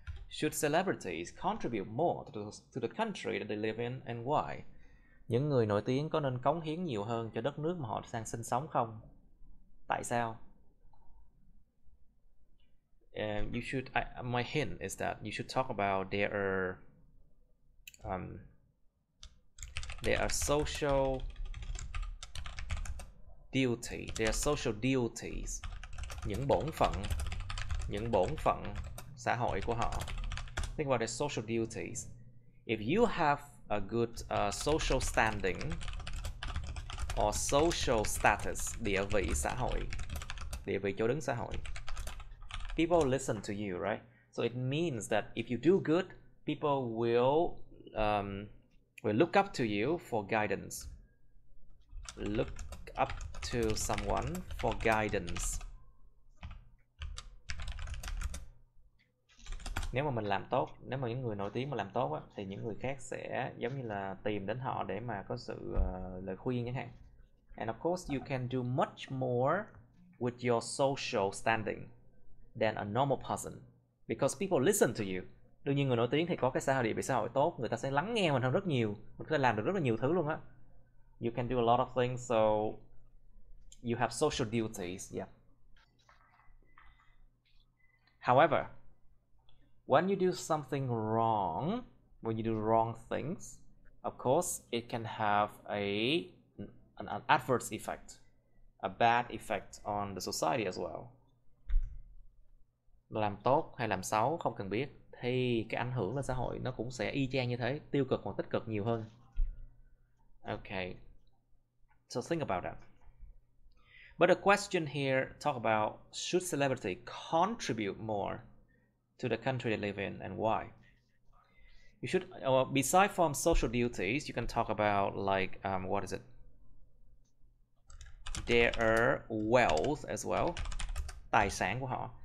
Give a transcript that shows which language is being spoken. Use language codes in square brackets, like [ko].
[en] Should celebrities contribute more to the country that they live in and why? [vi] Những người nổi tiếng có nên cống hiến nhiều hơn cho đất nước mà họ sang sinh sống không? Tại sao? [en] You should. My hint is that you should talk about their social duty, their social duties, [vi] những bổn phận xã hội của họ. [en] Think about their social duties. If you have a good social standing or social status, [vi] địa vị xã hội, [en] địa vị chỗ đứng xã hội, people listen to you, right? So it means that if you do good, people will look up to you for guidance. Look up to someone for guidance. [vi] Nếu mà mình làm tốt, nếu mà những người nổi tiếng mà làm tốt á, thì những người khác sẽ giống như là tìm đến họ để mà có sự lời khuyên chẳng hạn. [en] And of course you can do much more with your social standing than a normal person, because people listen to you. [vi] Đương nhiên người nổi tiếng thì có cái địa vị xã hội tốt, người ta sẽ lắng nghe mình hơn rất nhiều, mình có thể làm được rất là nhiều thứ luôn á. [en] You can do a lot of things, so you have social duties, yeah. However, when you do something wrong, when you do wrong things, of course it can have an adverse effect, a bad effect on the society as well. [vi] Làm tốt hay làm xấu không cần biết, thì cái ảnh hưởng lên xã hội nó cũng sẽ y chang như thế, tiêu cực hoặc tích cực nhiều hơn. [en] Okay, so think about that. But the question here talk about should celebrity contribute more to the country they live in and why? You should, besides from social duties, you can talk about like what is it? Their wealth as well, [vi] tài sản của họ.